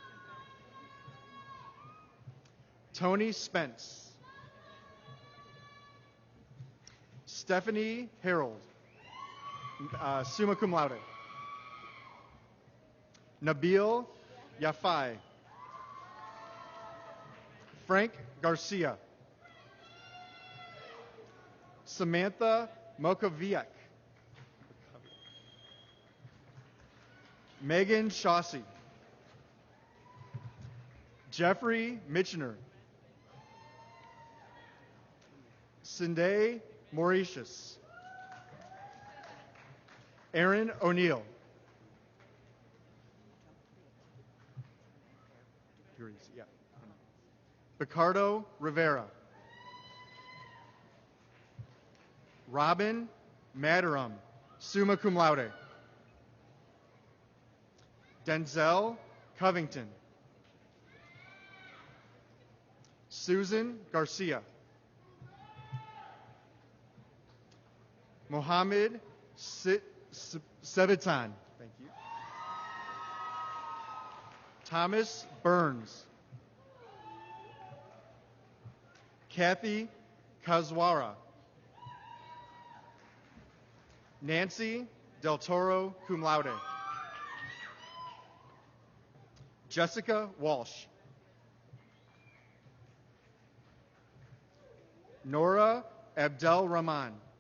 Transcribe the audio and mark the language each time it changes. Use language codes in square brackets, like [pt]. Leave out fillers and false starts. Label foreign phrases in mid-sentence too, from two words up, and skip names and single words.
[en] Tony Spence. Stephanie Harold, [la] summa cum laude. [en] Nabil Yafai. Frank Garcia. Samantha Mokoviak. Megan Shawsey. Jeffrey Mitchener. Cindy Mauritius. Aaron O'Neill. Yeah. Ricardo Rivera. Robin Madarum, [la] summa cum laude. [en] Denzel Covington. Susan Garcia. Mohammed Sevitan. Thank you. Thomas Burns. Kathy Kazwara. Nancy Del Toro, [la] cum laude. [en] Jessica Walsh. Nora Abdel Rahman.